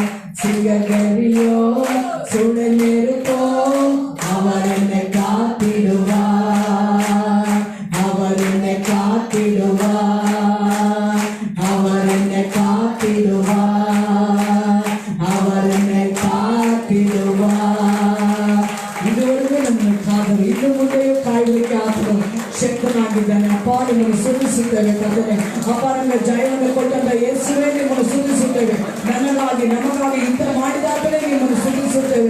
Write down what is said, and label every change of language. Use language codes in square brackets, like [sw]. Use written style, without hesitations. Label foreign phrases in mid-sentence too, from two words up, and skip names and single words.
[ta] சிங்ககவியோ சூளை நெருப்போ அவர் என்னை என்னை காத்திடுவார், அவர் என்னை காத்திடுவார், அவர் என்னை ಕಾತಿಡುವಾರ್. [kn] ಇದುವರೆಗೂ ನಮ್ಮಕ್ಕಾದರೂ ಇನ್ನು ಮುಂದೆಯೂ ಕಾಯಲಿಕ್ಕೆ ಆತನು ಶಕ್ತನಾಗಿದ್ದಾನೆ. ಅಪ್ಪ ನಿಮ್ಮನ್ನು ಸ್ತುತಿಸುತ್ತೇವೆ ಕರ್ತನೇ. ಅಪ್ಪ ನಮಗೆ ಜಯವನ್ನು ಕೊಟ್ಟಂತ ಯೇಸುವೇ ನಿಮ್ಮನ್ನು ಸ್ತುತಿಸುತ್ತೇವೆ. ನಮಗಾಗಿ ಯುದ್ಧ ಮಾಡಿದಾಗಲೇ ನಿಮ್ಮನ್ನು ಸ್ತುತಿಸುತ್ತೇವೆ.